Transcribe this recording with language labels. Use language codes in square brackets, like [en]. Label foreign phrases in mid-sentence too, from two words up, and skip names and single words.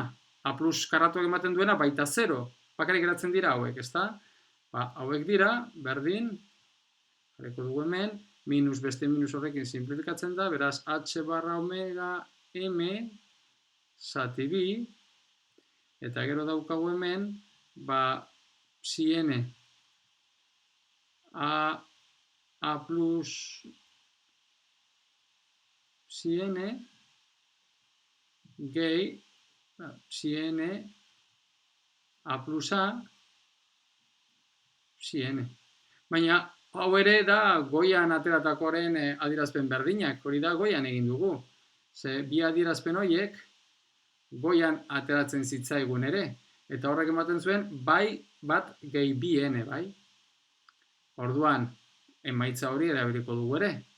[eu] A plus karratu ematen duena baita 0. Bakarrik geratzen dira hauek, ezta? Hauek dira, berdin, jarriko dugu hemen, minus beste minus horrekin simplifikatzen da, beraz H barra omega M zati bi, eta gero daukagu hemen, psi n A plus psi n gehi psi n A plus A psi n. Baina hau ere da goian ateratakoaren adierazpen berdinak, hori da goian egin dugu. Ze bi adierazpen horiek goian ateratzen zitzaigun ere. Eta horrek ematen zuen bai bat gehi bi n, bai? Orduan, emaitza hori erabiliko dugu ere.